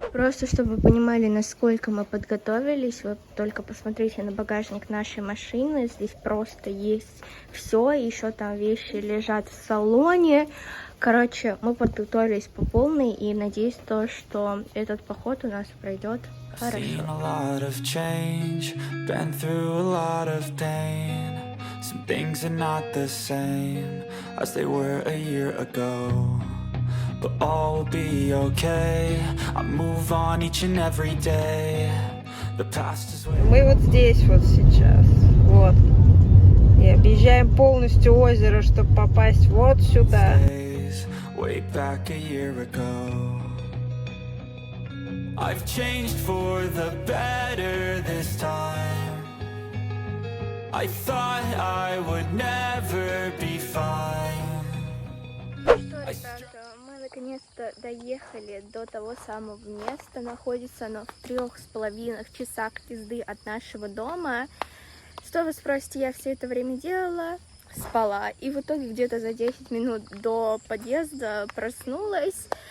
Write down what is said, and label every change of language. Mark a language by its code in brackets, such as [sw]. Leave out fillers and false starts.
[ru] Просто чтобы вы понимали, насколько мы подготовились, вы только посмотрите на багажник нашей машины, здесь просто есть все, еще там вещи лежат в салоне. Короче, мы подготовились по полной, и надеюсь, что этот поход у нас пройдет хорошо. [en] Seen a lot of change, been through a lot of pain. Some things are not the same as they were a year ago. But all will be okay. I move on each and every day. The past is where... [ru] Мы вот здесь вот сейчас, вот. И объезжаем полностью озеро, чтобы попасть вот сюда. [en] Way back a year ago. I've changed for the better this time. I thought I would never be fine. [ru] Что, ребята, мы наконец-то доехали до того самого места. Находится оно в 3,5 часах езды от нашего дома. Что вы спросите, я все это время делала? Спала. И в итоге где-то за 10 минут до подъезда проснулась.